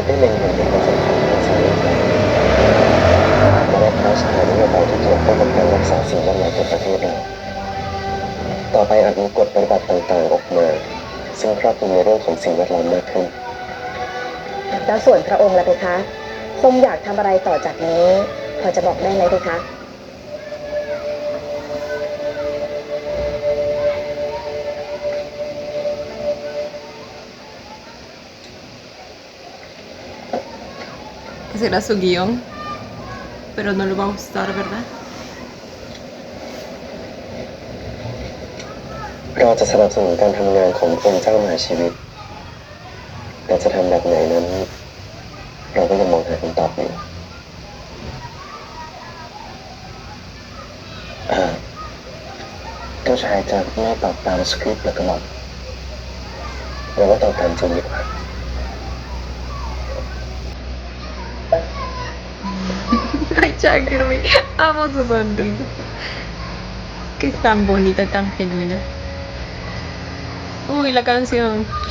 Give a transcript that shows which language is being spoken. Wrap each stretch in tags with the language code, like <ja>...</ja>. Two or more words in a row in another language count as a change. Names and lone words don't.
<th>องค์เจ้าเหนือชีวิตได้เล็งเห็นถึงความสำคัญของชีวิตและว่าเขาสนานนโยบายที่เกี่ยวข้องกับการรักษาสิ่งแวดล้อมในประเทศเราต่อไปอาจมีกฎปฏิบัติต่างๆออกมาซึ่งครอบคลุมในเรื่องของสิ่งแวดล้อมมากขึ้น แล้วส่วนพระองค์ล่ะเพคะทรงอยากทำอะไรต่อจากนี้ พอจะบอกได้ไหมเพคะ</th> <es>Ese era su guión, pero no le va a gustar, ¿verdad?</es> <th>เราจะสนับสนุนการทำงานขององค์เจ้ามหาชีวิตแต่จะทำแบบไหนนั้น เราก็ยังมองหาคำตอบอยู่เจ้าชายจะไม่ตอบตามสคริปต์หรือกระหม่อมหรือว่าตอบตามจริงดีกว่า</th> <es>Ay, Chakirmi, amo su sonrisa. Que es tan bonita, tan genuina. Uy, la canción.</es>